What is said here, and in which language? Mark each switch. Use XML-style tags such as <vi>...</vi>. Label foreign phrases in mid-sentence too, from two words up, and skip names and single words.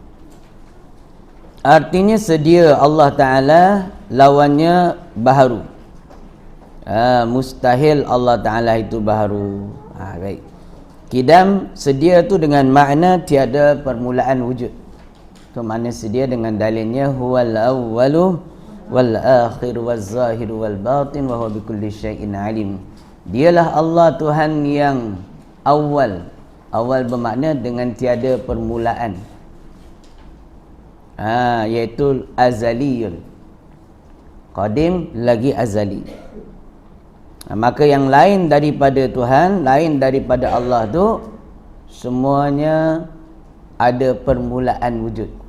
<ms>Artinya sedia Allah Ta'ala, lawannya baharu. Mustahil Allah Ta'ala itu baharu. Baik. Kidam sedia tu dengan makna tiada permulaan wujud. Tu makna sedia dengan dalilnya</ms> <ar>هو الأول والآخر والظاهر والباطن وهو بكل شيء عليم.</ar> <ms>Dialah Allah Tuhan yang awal. Awal bermakna dengan tiada permulaan. Iaitu azaliyun. Qadim lagi azali. Maka yang lain daripada Tuhan, lain daripada Allah tu semuanya ada permulaan wujud.</ms>